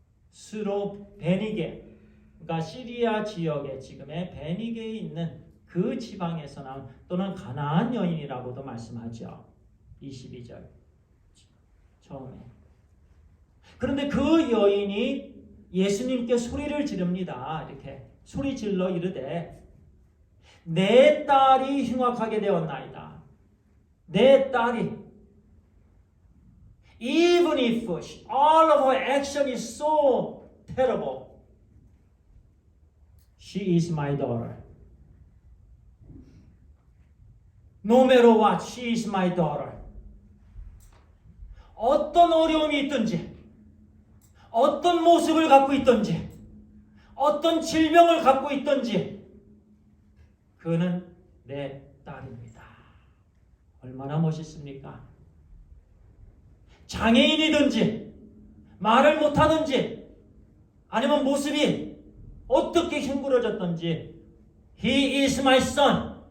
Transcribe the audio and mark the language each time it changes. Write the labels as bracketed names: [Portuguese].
[Korean] 수로 베니게, 그러니까 시리아 지역의 지금의 베니게에 있는 그 지방에서 나온 또는 가나안 여인이라고도 말씀하죠. 22절 처음에. 그런데 그 여인이 예수님께 소리를 지릅니다. 이렇게 소리 질러 이르되 내 딸이 흉악하게 되었나이다. 내 딸이 [English] even if all of her action is so terrible, she is my daughter. No matter what, she is my daughter. [Korean] 어떤 어려움이 있든지, 어떤 모습을 갖고 있든지, 어떤 질병을 갖고 있든지, 그는 내 딸입니다. 얼마나 멋있습니까? 장애인이든지, 말을 못하든지, 아니면 모습이 어떻게 흉부러졌든지, [English] He is my son.